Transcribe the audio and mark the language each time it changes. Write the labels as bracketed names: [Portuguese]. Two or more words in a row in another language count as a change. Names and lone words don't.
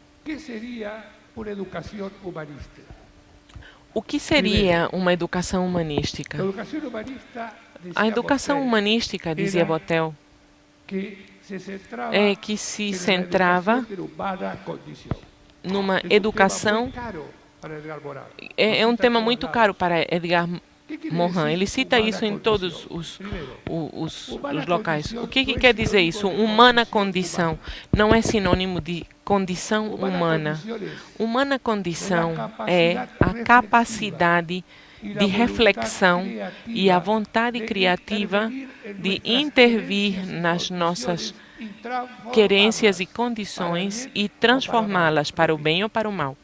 [Spanish] ¿qué sería una educación humanista? [Portuguese] O que seria uma educação humanística? [Spanish] La educación humanista, [Portuguese] A [Spanish] decía [Portuguese] educação [Spanish] Voltaire, [Portuguese] humanística, dizia Botel, [Spanish] que se centraba [Portuguese] é que se [Spanish] en la [Portuguese] centrava [Spanish] educación de la humana condición. [Portuguese] numa [Spanish] Es un tema [Portuguese] educação. [Spanish] muy caro para Edgar Morin. [Portuguese] É um [Spanish] Cita [Portuguese] tema [Spanish] en [Portuguese] muito [Spanish] todos [Portuguese] caro [Spanish] lados. [Portuguese] para Edgar [Spanish] ¿Qué quiere [Portuguese] Morin. [Spanish] decir [Portuguese] Ele cita [Spanish] humana [Portuguese] isso em [Spanish] condición? [Portuguese] todos [Spanish] Primero, [Portuguese] os [Spanish] humana [Portuguese] locais. [Spanish] condición [Portuguese] O que [Spanish] no es [Portuguese] quer dizer [Spanish] sinónimo [Portuguese] isso? [Spanish] de [Portuguese] Humana [Spanish] condición [Portuguese] condição não é sinônimo de condição humana. [Spanish] condición es [Portuguese] Humana condição é a capacidade de reflexão e a vontade criativa de intervir nas nossas querências e condições e transformá-las para o bem ou para o mal.